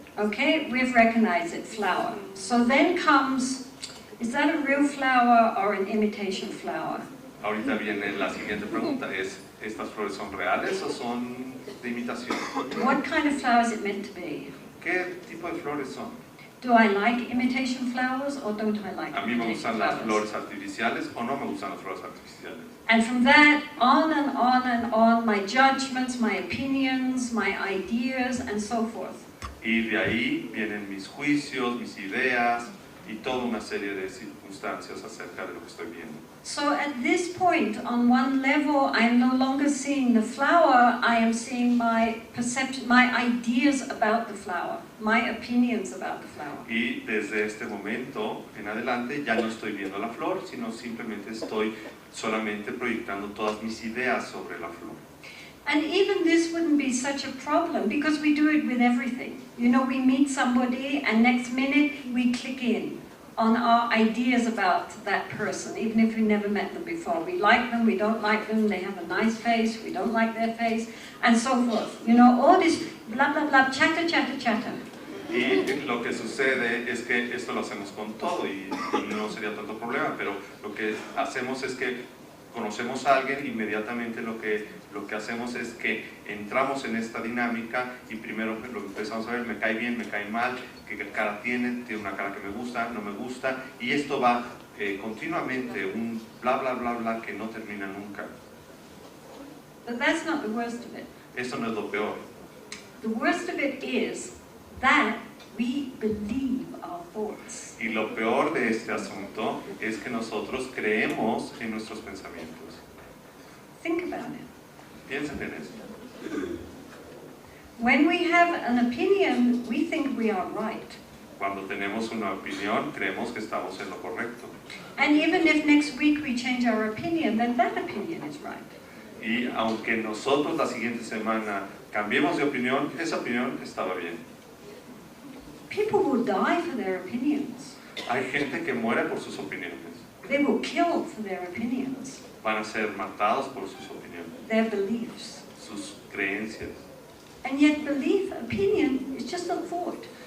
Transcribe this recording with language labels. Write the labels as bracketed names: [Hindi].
[English] Okay, we've recognized it, flower. So then comes Is that a real flower or an imitation flower? [Spanish] Ahorita viene la siguiente pregunta, ¿estas flores son reales o son de imitación? [English] What kind of flower is it meant to be? [Spanish] ¿Qué tipo de flores son? [English] Do I like imitation flowers or don't I like [Spanish] ¿A mí me [English] imitation [Spanish] gustan las [English] flowers? [Spanish] flores artificiales o no me gustan las flores artificiales? [English] And from that, on and on and on, my judgments, my opinions, my ideas, and so forth. [Spanish] Y de ahí vienen mis juicios, mis ideas y toda una serie de circunstancias acerca de lo que estoy viendo. [English] So at this point, on one level, I am no longer seeing the flower, I am seeing my perception, my ideas about the flower, my opinions about the flower. [Spanish] Y desde este momento en adelante ya no estoy viendo la flor, sino simplemente estoy solamente proyectando todas mis ideas sobre la flor. [English] And even this wouldn't be such a problem because we do it with everything. You know, we meet somebody and next minute we click in on our ideas about that person, even if we never met them before. We like them, we don't like them, they have a nice face, we don't like their face, and so forth. You know, all this blah, blah, blah, chatter, chatter, chatter. [Spanish] Y lo que sucede es que esto lo hacemos con todo y no sería tanto problema, pero lo que hacemos es que conocemos a alguien, inmediatamente lo que hacemos es que entramos en esta dinámica y primero lo que empezamos a ver, me cae bien, me cae mal, qué cara tiene una cara que me gusta, no me gusta, y esto va continuamente, un bla bla bla bla que no termina nunca. [English] But that's not the worst of it. [Spanish] Esto no es lo peor. [English] The worst of it is that we believe our thoughts. [Spanish] Y lo peor de este asunto es que nosotros creemos en nuestros pensamientos. [English] Think about it. [Spanish] Piensen en eso. [English] When we have an opinion, we think we are right. [Spanish] Cuando tenemos una opinión, creemos que estamos en lo correcto. [English] And even if next week we change our opinion, then that opinion is right. [Spanish] Y aunque nosotros la siguiente semana cambiemos de opinión, esa opinión estaba bien. [English] People will die for their opinions. [Spanish] Hay gente que muere por sus opiniones. [English] They will kill for their opinions, [Spanish] Van a ser matados por sus opiniones, [English] their beliefs. [Spanish] sus creencias. [English] And yet belief, opinion, is just a thought.